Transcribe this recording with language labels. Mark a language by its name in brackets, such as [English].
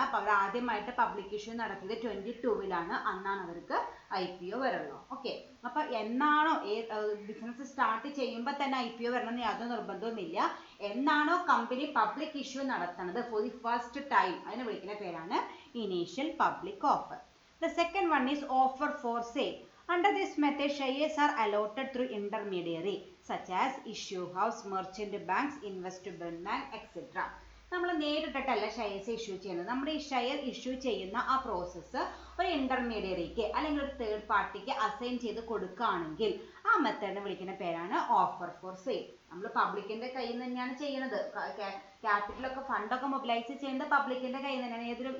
[Malayalam] അപ്പോൾ അവർ ആദ്യമായിട്ട് public issue നടത്തിയത് 22 അന്നാണ് അവർക്ക് IPO വരുള്ളൂ. ഓക്കെ, അപ്പോൾ എന്നാണോ ബിസിനസ് സ്റ്റാർട്ട് ചെയ്യുമ്പോൾ തന്നെ IPO വരണമെന്ന് യാതൊരു നിർബന്ധവുമില്ല. എന്നാണോ കമ്പനി പബ്ലിക് ഇഷ്യൂ നടത്തുന്നത് [English] for the first time [Malayalam] അതിനെ വിളിക്കുന്ന പേരാണ് initial public offer. [English] The second one is offer for sale. Under this method, shares are allotted through intermediary such as issue house, merchant banks, investment bank, etc. [Malayalam] നമ്മൾ നേരിട്ടിട്ടല്ല shares issue ചെയ്യുന്നത്. നമ്മൾ ഈ share issue ചെയ്യുന്ന ആ process ഒരു ഇന്റർമീഡിയറിക്ക് അല്ലെങ്കിൽ ഒരു third പാർട്ടിക്ക് അസൈൻ ചെയ്ത് കൊടുക്കുകയാണെങ്കിൽ ആ മെത്തേഡിനെ വിളിക്കുന്ന പേരാണ് ഓഫർ ഫോർ സെയിൽ. നമ്മൾ പബ്ലിക്കിന്റെ കയ്യിൽ നിന്ന് തന്നെയാണ് ചെയ്യുന്നത്. ക്യാപിറ്റലൊക്കെ ഫണ്ടൊക്കെ മൊബിലൈസ് ചെയ്യുന്നത് പബ്ലിക്കിന്റെ കയ്യിൽ നിന്ന് തന്നെയാണ്.